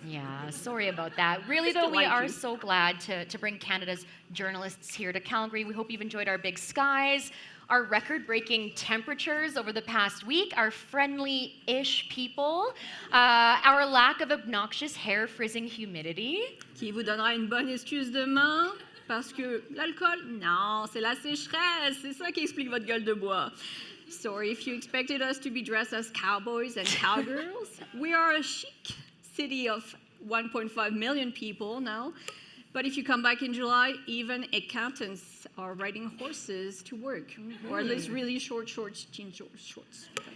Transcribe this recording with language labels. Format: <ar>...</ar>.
<en>Yeah, sorry about that. Really, Just though, we like are you. so glad to bring Canada's journalists here to Calgary. We hope you've enjoyed our big skies, our record-breaking temperatures over the past week, our friendly-ish people, our lack of obnoxious hair-frizzing humidity.</en> <fr>Qui vous donnera une bonne excuse demain, parce que l'alcool, non, c'est la sécheresse, c'est ça qui explique votre gueule de bois.</fr> <en>Sorry if you expected us to be dressed as cowboys and cowgirls. We are a chic city of 1.5 million people now. But if you come back in July, even accountants are riding horses to work, or at least really short shorts, jean shorts.</en>